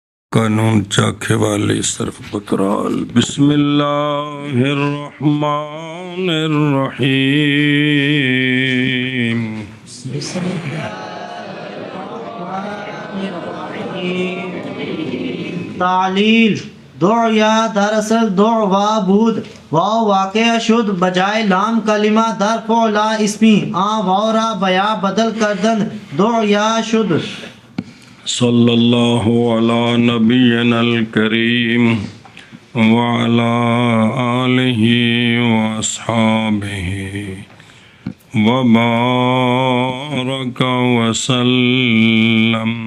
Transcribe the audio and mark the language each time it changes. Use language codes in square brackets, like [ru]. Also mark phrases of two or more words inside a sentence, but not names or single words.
[ar] قانون چاکھے والی صرف بکرال بسم اللہ الرحمن الرحیم [fa] تعلیل دع یا دراصل دع وا بود واو واقع شد بجائے لام کلمہ در فعلا اسمی واو را بیا بدل کردن دع یا شد. [ar] صلی اللہ علی نبینا الکریم وعلی آلہ واصحابہ وبارک وسلم.